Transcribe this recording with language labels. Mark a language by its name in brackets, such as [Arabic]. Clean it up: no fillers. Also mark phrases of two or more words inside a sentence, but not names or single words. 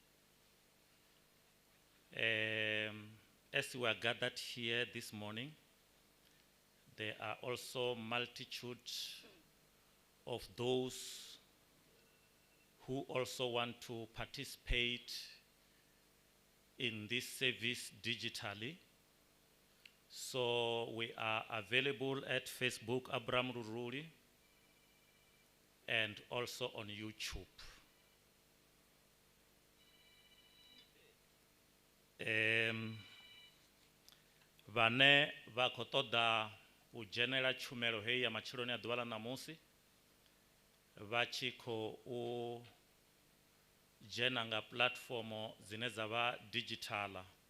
[English] As we are gathered here this morning, there are also multitude of those who also want to participate in this service digitally. So we are available at Facebook, Abraham Luruli, and also on YouTube. [Venda] Vhane vha khou ṱoḓa u dzhenela tshumelo heyi ya matsheloni a ḓuvha ḽa ṋamusi, vha tshi khou dzhena nga platformo dzine dza vha digital.